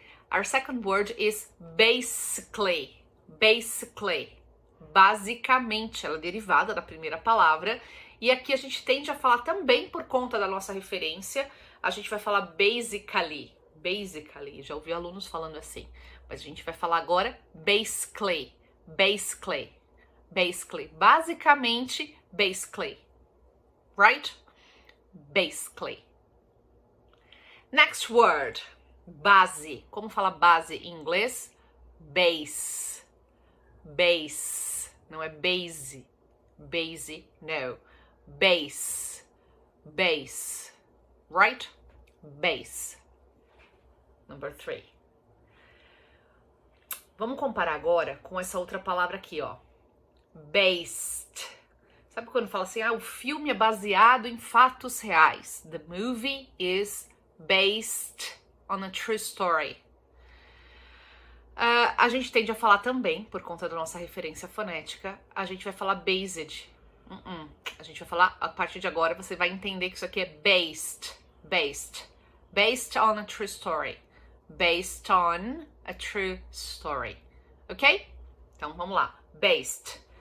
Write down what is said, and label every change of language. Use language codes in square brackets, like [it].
[en] Our second word is basically. Basically. [pt] Basicamente, ela é derivada da primeira palavra. E aqui a gente tende a falar também por conta da nossa referência. A gente vai falar basically. Basically. Já ouvi alunos falando assim. Mas a gente vai falar agora basically. Basically. Basically. Basicamente, [en] basically. Right? Basically. Next word. Base. [pt] Como fala base em inglês? Base. Base. Não é base. [en] Base, no. Base. Base. Right? Base. Number 3. [pt] Vamos comparar agora com essa outra palavra aqui, ó. Based. Sabe quando fala assim, o filme é baseado em fatos reais? [en] The movie is based on a true story. [pt] A gente tende a falar também, por conta da nossa referência fonética, a gente vai falar based. A gente vai falar, a partir de agora, você vai entender que isso aqui é based. [en] Based. Based on a true story. Based on a true story. Ok? [pt] Então, vamos lá. [en] based.